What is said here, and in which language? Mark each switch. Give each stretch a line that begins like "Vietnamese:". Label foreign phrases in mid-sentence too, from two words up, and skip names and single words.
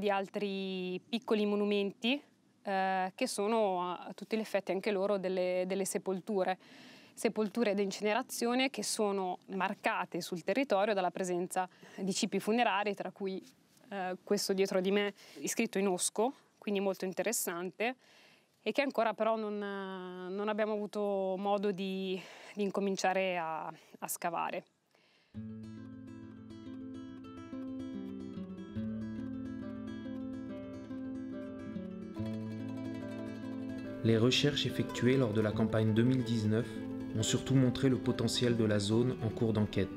Italian: di altri piccoli monumenti che sono a tutti gli effetti anche loro delle sepolture di incinerazione che sono marcate sul territorio dalla presenza di cipi funerari, tra cui questo dietro di me iscritto in osco, quindi molto interessante, e che ancora però non abbiamo avuto modo di incominciare a scavare.
French: Les recherches effectuées lors de la campagne 2019 ont surtout montré le potentiel de la zone en cours d'enquête.